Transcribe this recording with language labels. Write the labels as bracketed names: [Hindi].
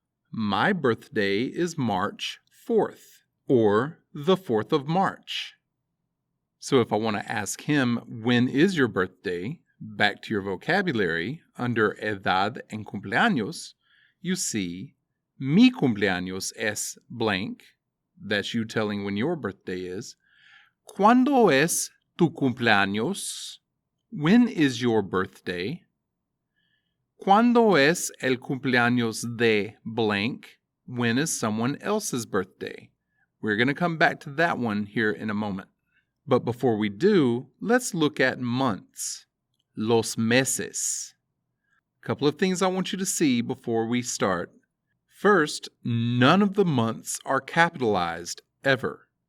[English] My birthday is March 4th, or the 4th of March. So if I want to ask him, when is your birthday? Back to your vocabulary, under edad en cumpleaños, you see, [Spanish] mi cumpleaños es [English] blank. That's you telling when your birthday is. [Spanish] ¿Cuándo es tu cumpleaños? [English] When is your birthday? [Spanish] ¿Cuándo es el cumpleaños de blank? [English] When is someone else's birthday? We're going to come back to that one here in a moment. But before we do, let's look at months. [Spanish] Los meses. [English] A couple of things I want you to see before we start. First, none of the months are capitalized ever.